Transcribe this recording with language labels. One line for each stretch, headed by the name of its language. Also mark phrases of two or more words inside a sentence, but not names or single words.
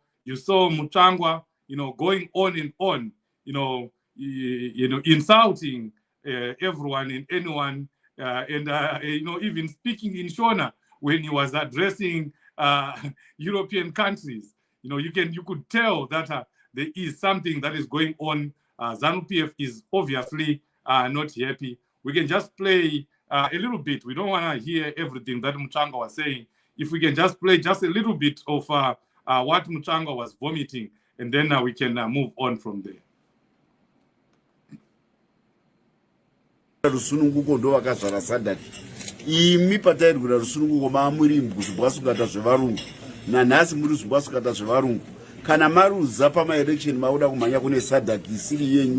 English: You saw Muchangwa, going on and on, insulting everyone and anyone, and even speaking in Shona when he was addressing European countries. You could tell that there is something that is going on. ZANU-PF is obviously not happy. We can just play a little bit. We don't want to hear everything that Muchangwa was saying. If we can just play just a little bit of what Muchangwa was vomiting, and then we can move on from there.
Shona: Rusununguko ndo vakazvara Sadc. Imi patairi kuda rusununguko maamuri muzvimbwasukata zvevarungu. Nanhasi muri zvimbwasukata zvevarungu. Kana maruza pamaelection mauda kumhanya kune Sadc isiri yenyu.